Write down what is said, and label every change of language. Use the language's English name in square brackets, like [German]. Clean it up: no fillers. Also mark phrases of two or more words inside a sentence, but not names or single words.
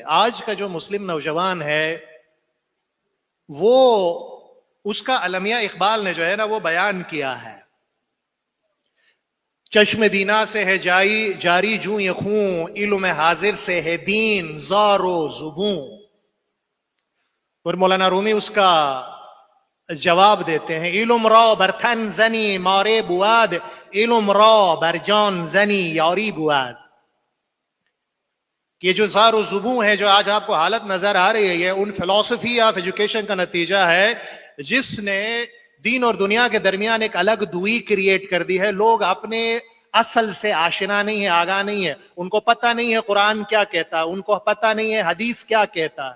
[Urdu] آج کا جو مسلم نوجوان ہے وہ اس کا علمیہ اقبال نے جو ہے نا وہ بیان کیا ہے، چشم بینا سے ہے جاری جوں یہ خون، علم حاضر سے ہے دین زار و زبوں۔ اور مولانا رومی اس کا جواب دیتے ہیں، [Persian] علم را بر تن زنی مارے بواد، علم را بر جان زنی یاری بواد۔ [Urdu] یہ جو زار و زبوں ہے جو آج آپ کو حالت نظر آ رہی ہے، یہ ان [English] philosophy of education [Urdu] کا نتیجہ ہے جس نے دین اور دنیا کے درمیان ایک الگ دوئی کریٹ کر دی ہے۔ لوگ اپنے اصل سے آشنا نہیں ہے، آگاہ نہیں ہے، ان کو پتہ نہیں ہے قرآن کیا کہتا ہے، ان کو پتہ نہیں ہے حدیث کیا کہتا ہے۔